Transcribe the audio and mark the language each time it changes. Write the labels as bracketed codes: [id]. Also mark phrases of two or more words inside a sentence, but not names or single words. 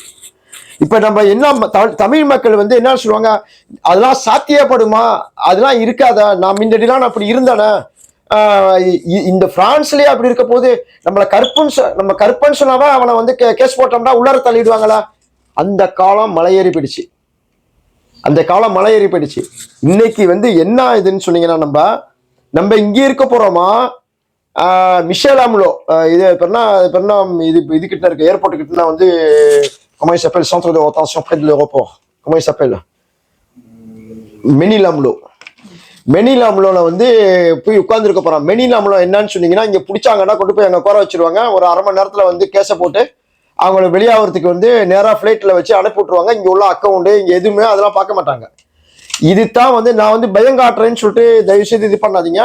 [ta] இப்ப நம்ம என்ன தமிழ் மக்கள் வந்து என்ன சொல்லுவாங்க, அதெல்லாம் சாத்தியப்படுமா, அதெல்லாம் இருக்காதா, நான் முன்னாடிலாம் அப்படி இருந்தேனே, இந்த பிரான்ஸ்லயே அப்படி இருக்க போது நம்ம கற்பன் சொன்னாவா அவனை வந்து கேஸ் போட்டோம்னா உள்ளார தள்ளிடுவாங்களா? அந்த காலம் மலையேறி போயிடுச்சு. இன்னைக்கு வந்து என்ன இதுன்னு சொன்னீங்கன்னா, நம்ம இங்கே இருக்க போறோமா, மிஷேல் ஆம்லோ இது இது கிட்ட இருக்கு, ஏர்போர்ட் கிட்ட வந்து [fr] comment il s'appelle, centre de rétention près de l'aéroport, comment il s'appelle, [ta] மெனிலாம்லோல வந்து போய் உட்கார்ந்துருக்க போறான். மெனிலாம்லோ என்னன்னு சொன்னீங்கன்னா, இங்க பிடிச்சாங்கன்னா கொண்டு போய் அங்க உட்கார வச்சிருவாங்க. ஒரு அரை மணி நேரத்துல வந்து கேஸை போட்டு அவங்கள வெளியாகிறதுக்கு வந்து நேரா பிளைட்ல வச்சு அனுப்பி விட்டுருவாங்க. இங்க உள்ள அக்கௌண்ட் இங்க எதுவுமே அதெல்லாம் பார்க்க மாட்டாங்க. இதுதான் வந்து நான் வந்து பயங்காட்டுறேன்னு சொல்லிட்டு தயவு செய்து இது பண்ணாதீங்க.